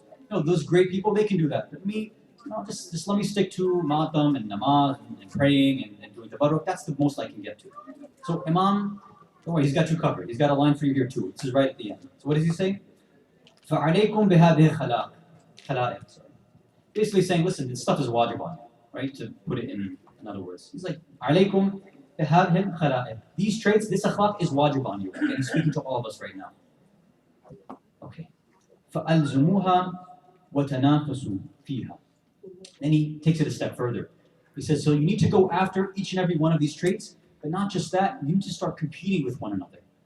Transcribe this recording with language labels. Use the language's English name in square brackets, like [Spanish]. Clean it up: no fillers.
[English] Those great people, they can do that. But me, just let me stick to matam and namaz and praying and doing tabarruk. That's the most I can get to. So Imam, don't worry, he's got you covered. He's got a line for you here too. This is right at the end. So what does he say? [Arabic] فَعَلَيْكُمْ بِهَذِهِ خَلَائِقْ. [English] Basically saying, listen, this stuff is wajib on you, right? To put it in other words. [Arabic] He's like, عَلَيْكُمْ بِهَذِهِ خَلَائِقْ. [English] These traits, this akhlaq is wajib on you. Okay, he's speaking to all of us right now. [Arabic] Okay. فَأَلْزُمُوهَا وَتَنَافَسُوا فِيهَا. [English] Then he takes it a step further. He says, so you need to go after each and every one of these traits. But not just that, you need to start competing with one another.